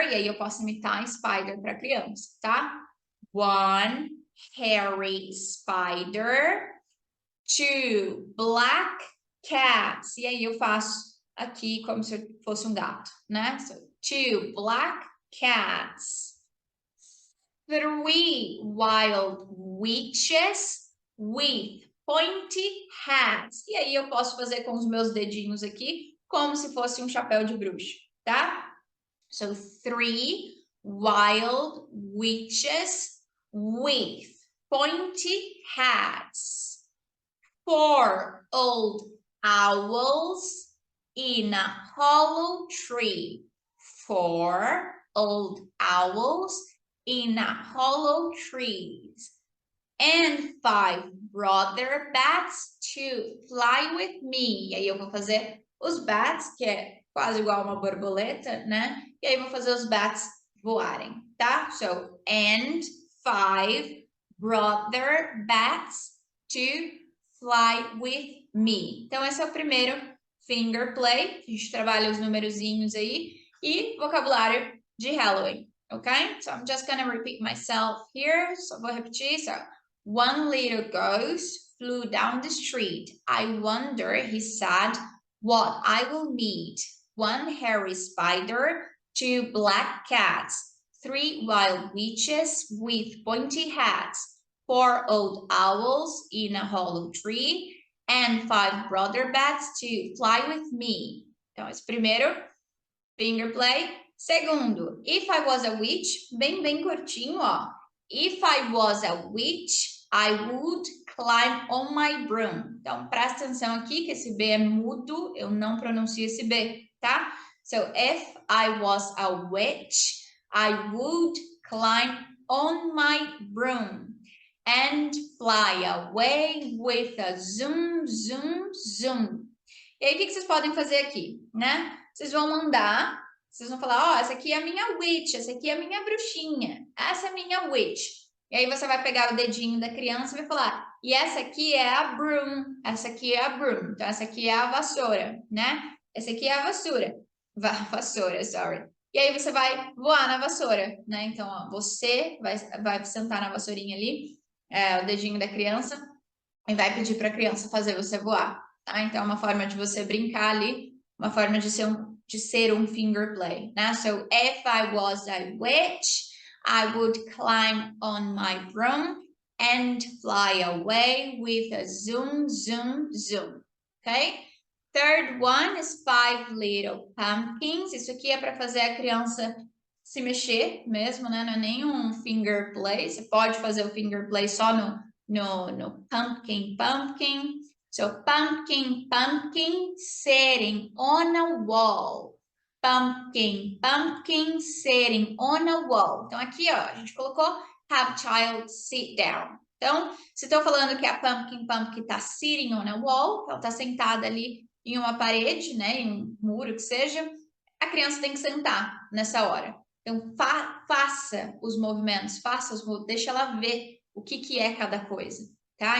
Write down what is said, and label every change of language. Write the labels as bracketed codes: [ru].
[pt] E aí eu posso imitar spider para criança, tá? [en] One hairy spider. Two black cats. [pt] E aí eu faço aqui como se eu fosse um gato, né? [en] So, two black cats. Three wild witches with pointy hats. [pt] E aí eu posso fazer com os meus dedinhos aqui, como se fosse um chapéu de bruxa, tá? [en] So, three wild witches with pointy hats. Four old owls in a hollow tree. Four old owls in a hollow trees. And five brother bats to fly with me. [pt] E aí eu vou fazer os bats, que é quase igual uma borboleta, né? E aí eu vou fazer os bats voarem, tá? [en] So, and five brother bats to fly with me. [pt] Então, esse é o primeiro finger play. A gente trabalha os numerozinhos aí. E vocabulário de Halloween. [en] Okay, so I'm just gonna repeat myself here. So [pt] vou repetir. [en] So, one little ghost flew down the street. I wonder, he said, what I will meet. One hairy spider, two black cats, three wild witches with pointy hats, four old owls in a hollow tree, and five brother bats to fly with me. [pt] Então, esse primeiro finger play. Segundo, [en] if I was a witch, [pt] bem curtinho, ó. [en] If I was a witch, I would climb on my broom. [pt] Então, presta atenção aqui que esse B é mudo, eu não pronuncio esse B, tá? [en] So, if I was a witch, I would climb on my broom and fly away with a zoom, zoom, zoom. [pt] E aí, o que vocês podem fazer aqui, né? Vocês vão andar. Vocês vão falar, ó, essa aqui é a minha witch, essa aqui é a minha bruxinha, essa é a minha witch. E aí você vai pegar o dedinho da criança e vai falar, e essa aqui é a broom, essa aqui é a broom. Então, essa aqui é a vassoura, né? Essa aqui é a vassoura. Vassoura, sorry. E aí você vai voar na vassoura, né? Então, ó, você vai sentar na vassourinha ali, o dedinho da criança, e vai pedir para a criança fazer você voar, tá? Então, é uma forma de você brincar ali, uma forma de ser um finger play, né? [en] So, if I was a witch, I would climb on my broom and fly away with a zoom, zoom, zoom. Okay? Third one is five little pumpkins. [pt] Isso aqui é para fazer a criança se mexer mesmo, né? Não é nenhum finger play. Você pode fazer o finger play só no pumpkin, pumpkin. [en] So, pumpkin, pumpkin, sitting on a wall. Pumpkin, pumpkin, sitting on a wall. [pt] Então, aqui, ó, a gente colocou [en] have child sit down. [pt] Então, se estou falando que a pumpkin, pumpkin está [en] sitting on a wall, [pt] ela está sentada ali em uma parede, né, em um muro que seja, a criança tem que sentar nessa hora. Então, faça os movimentos, deixa ela ver o que é cada coisa, tá?